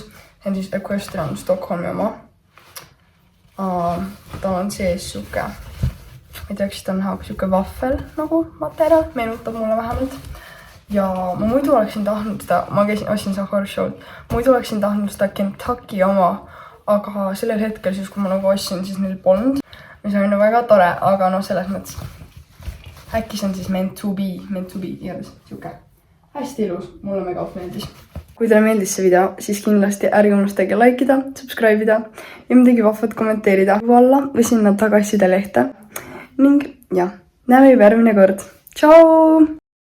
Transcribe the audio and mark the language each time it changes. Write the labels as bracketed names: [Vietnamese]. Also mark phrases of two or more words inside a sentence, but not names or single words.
[Estonian] See on siis Equestrian Stockholmi oma. Ta on sees siuke, ma ei tea, kas ta on siuke vaffel nagu materjal, meenutab mulle vähemalt. Ja ma muidu oleksin tahtnud seda, ma ostsin seda [English] horse show'd, [Estonian] muidu oleksin tahtnud seda Kentucky oma, aga sellel hetkel siis, kui ma nagu ostsin, siis neil polnud. Mis on väga tore, aga no selles mõttes äkki see on siis [English] meant to be, [Estonian] igatahes siuke. Hästi ilus, mulle mega meeldis. Kui teile meeldis see video, siis kindlasti ärge unustage likeida, subscribe ida ja midagi vahvat kommenteerida alla või sinna tagasiside lehte. Ning jah, näeme juba järgmine kord. Tšau!